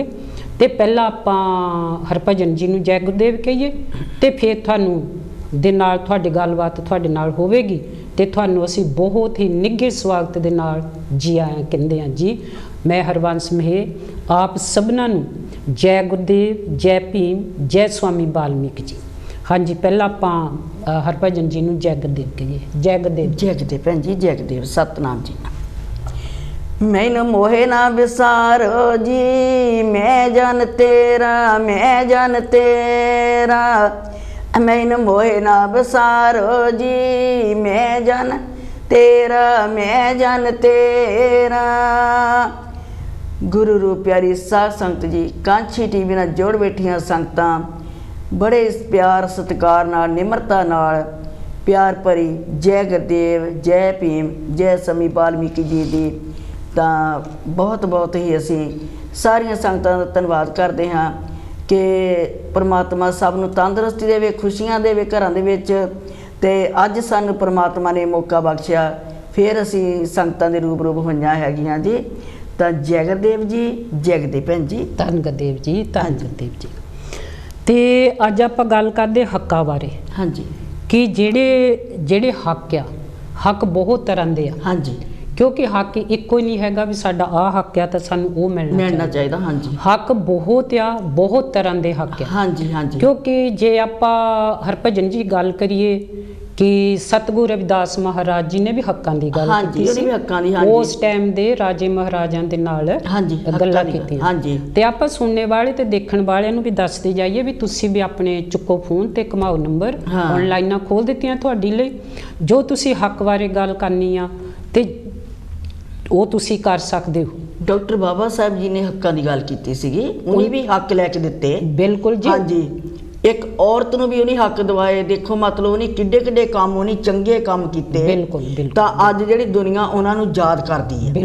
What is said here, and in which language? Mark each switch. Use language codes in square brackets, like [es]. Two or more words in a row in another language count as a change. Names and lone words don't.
[pa] ਤੇ ਪਹਿਲਾਂ ਆਪਾਂ ਹਰਭਜਨ ਜੀ ਨੂੰ ਜੈ ਗੁਰਦੇਵ ਕਹੀਏ ਤੇ ਫਿਰ ਤੁਹਾਨੂੰ ਦੇ ਨਾਲ ਤੁਹਾਡੀ ਗੱਲਬਾਤ ਤੁਹਾਡੇ ਨਾਲ ਹੋਵੇਗੀ ਤੇ ਤੁਹਾਨੂੰ ਅਸੀਂ ਬਹੁਤ ਹੀ ਨਿੱਘੇ ਸਵਾਗਤ ਦੇ ਨਾਲ ਜੀ ਆਇਆਂ ਕਹਿੰਦੇ ਆਂ ਜੀ। ਮੈਂ ਹਰਬੰਸ ਮੇਹਰ ਆਪ ਸਭਨਾਂ ਨੂੰ ਜੈ ਗੁਰਦੇਵ ਜੈ ਭੀਮ ਜੈ ਸਵਾਮੀ ਵਾਲਮੀਕਿ ਜੀ। ਹਾਂ ਜੀ ਪਹਿਲਾਂ ਆਪਾਂ ਹਰਭਜਨ ਜੀ ਨੂੰ ਜੈ ਗੁਰਦੇਵ ਕਹੀਏ। ਜੈ ਗੁਰਦੇਵ ਜੈ ਗੁਰਦੇਵ ਭੈਣ ਜੀ ਜੈ ਗੁਰਦੇਵ ਸਤਿਨਾਮ ਜੀ। ਮੈਨੂੰ ਮੋਹੇ ਨਾ ਵਿਸਾਰੋ ਜੀ, ਮੈਂ ਜਨ ਤੇਰਾ, ਮੈਂ ਜਨ ਤੇਰਾ। ਮੈਨੂੰ ਮੋਹੇ ਨਾ ਵਿਸਾਰੋ ਜੀ, ਮੈਂ ਜਨ ਤੇਰਾ, ਮੈਂ ਜਨ ਤੇਰਾ। ਗੁਰੂ ਰੂਪ ਪਿਆਰੀ ਸਾਧ ਸੰਗਤ ਜੀ, ਕਾਂਛੀ ਟੀਵੀ ਨਾਲ ਜੋੜ ਬੈਠੀਆਂ ਸੰਗਤਾਂ ਬੜੇ ਪਿਆਰ ਸਤਿਕਾਰ ਨਾਲ ਨਿਮਰਤਾ ਨਾਲ ਪਿਆਰ ਭਰੀ ਜੈ ਗੁਰਦੇਵ, ਜੈ ਭੀਮ, ਜੈ ਸਵਾਮੀ ਵਾਲਮੀਕਿ ਜੀ ਦੀ ਤਾਂ ਬਹੁਤ ਬਹੁਤ ਹੀ ਅਸੀਂ ਸਾਰੀਆਂ ਸੰਗਤਾਂ ਦਾ ਧੰਨਵਾਦ ਕਰਦੇ ਹਾਂ ਕਿ ਪਰਮਾਤਮਾ ਸਭ ਨੂੰ ਤੰਦਰੁਸਤੀ ਦੇਵੇ, ਖੁਸ਼ੀਆਂ ਦੇਵੇ ਘਰਾਂ ਦੇ ਵਿੱਚ। ਤੇ ਅੱਜ ਸਾਨੂੰ ਪਰਮਾਤਮਾ ਨੇ ਮੌਕਾ ਬਖਸ਼ਿਆ, ਫਿਰ ਅਸੀਂ ਸੰਗਤਾਂ ਦੇ ਰੂਬਰੂ ਹੋਈਆਂ ਹੈਗੀਆਂ ਜੀ। ਤਾਂ ਜੈ ਗੁਰਦੇਵ ਜੀ, ਜੈ ਗੁਰਦੇਵ ਭੈਣ ਜੀ। ਧੰਨ ਗੁਰਦੇਵ ਜੀ, ਧੰਨ ਗੁਰਦੇਵ ਜੀ। ਤੇ ਅੱਜ ਆਪਾਂ ਗੱਲ ਕਰਦੇ ਹੱਕਾਂ ਬਾਰੇ। ਹਾਂਜੀ। ਕਿ ਜਿਹੜੇ ਹੱਕ ਆ, ਹੱਕ ਬਹੁਤ ਤਰ੍ਹਾਂ ਦੇ ਆ। ਹਾਂਜੀ। ਕਿਉਂਕਿ ਹੱਕ ਇੱਕੋ ਹੀ ਨਹੀਂ ਹੈਗਾ ਵੀ ਸਾਡਾ ਆਹ ਹੱਕ ਆ ਤਾਂ ਸਾਨੂੰ ਉਹ ਮਿਲਣਾ ਚਾਹੀਦਾ। ਹਾਂਜੀ। ਹੱਕ ਬਹੁਤ ਆ, ਬਹੁਤ ਤਰ੍ਹਾਂ ਦੇ ਹੱਕ ਆ। ਹਾਂਜੀ ਹਾਂਜੀ। ਕਿਉਂਕਿ ਜੇ ਆਪਾਂ ਹਰਭਜਨ ਜੀ ਗੱਲ ਕਰੀਏ ਕਿ ਸਤਿਗੁਰੂ ਰਵਿਦਾਸ ਮਹਾਰਾਜ ਜੀ ਨੇ ਵੀ ਹੱਕਾਂ ਦੀ ਗੱਲ ਕੀਤੀ ਸੀ। ਉਸ ਟਾਈਮ ਦੇ ਰਾਜੇ ਮਹਾਰਾਜਾਂ ਦੇ ਨਾਲ ਗੱਲਾਂ ਕੀਤੀਆਂ। ਹਾਂਜੀ। ਤੇ ਆਪਾਂ ਸੁਣਨ ਵਾਲੇ ਤੇ ਦੇਖਣ ਵਾਲਿਆਂ ਨੂੰ ਵੀ ਦੱਸਦੇ ਜਾਈਏ ਵੀ ਤੁਸੀਂ ਵੀ ਆਪਣੇ ਚੁੱਕੋ ਫੋਨ ਤੇ ਘੁਮਾਓ ਨੰਬਰ ਔਨਲਾਈਨਾਂ ਖੋਲ੍ਹ ਦਿੱਤੀਆਂ ਤੁਹਾਡੀ ਲਈ। ਜੋ ਤੁਸੀਂ ਹੱਕ ਬਾਰੇ ਗੱਲ ਕਰਨੀ ਆ ਤੇ ਉਹ ਤੁਸੀਂ ਕਰ ਸਕਦੇ ਹੋ। ਡਾਕਟਰ ਬਾਬਾ ਸਾਹਿਬ ਜੀ ਨੇ ਹੱਕਾਂ ਦੀ ਗੱਲ ਕੀਤੀ ਸੀਗੀ, ਉਹਨੇ ਵੀ ਹੱਕ ਲੈ ਕੇ ਦਿੱਤੇ। ਬਿਲਕੁਲ ਜੀ। ਹਾਂਜੀ। ਇੱਕ ਔਰਤ ਨੂੰ ਵੀ ਉਹਨੇ ਹੱਕ ਦਿਵਾਏ। ਦੇਖੋ ਮਤਲਬ ਉਹਨੇ ਕਿੱਡੇ ਕਿੱਡੇ ਕੰਮ, ਉਹਨੇ ਚੰਗੇ ਕੰਮ ਕੀਤੇ। ਬਿਲਕੁਲ ਬਿਲਕੁਲ। ਤਾਂ ਅੱਜ ਜਿਹੜੀ ਦੁਨੀਆ ਉਹਨਾਂ ਨੂੰ ਯਾਦ ਕਰਦੀ ਹੈ।